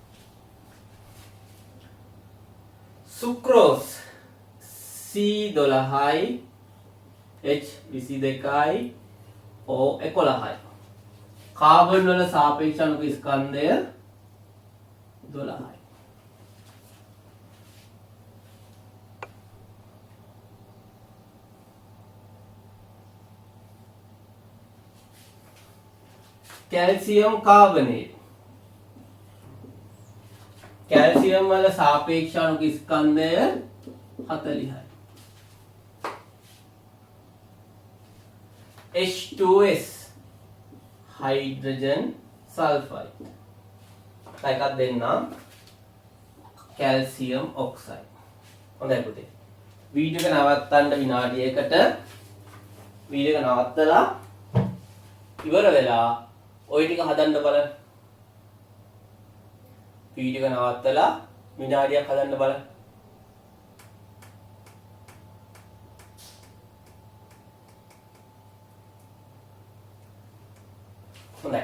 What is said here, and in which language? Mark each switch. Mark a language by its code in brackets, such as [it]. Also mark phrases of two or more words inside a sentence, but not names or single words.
[si] සුක්‍රෝස් C12යි, H22යි, O11යි. කාබන් වල සාපේක්ෂ අණු ස්කන්ධය 12යි. [en] calcium carbonate. [si] කැල්සියම් වල සාපේක්ෂ අණු ස්කන්ධය 40. [en] H2S hydrogen sulphide. [si] එකක් දෙන්න [en] calcium oxide. [si] හොඳයි පුතේ. වීඩියෝ එක නවත්තන්න විනාඩියකට. වීඩියෝ එක නවත්තලා ඉවර වෙලා ඔය ටික හදන්න බලන්න. වීඩියෝ එක නවත්තලා විනාඩියක් හදන්න බලන්න. හොඳයි.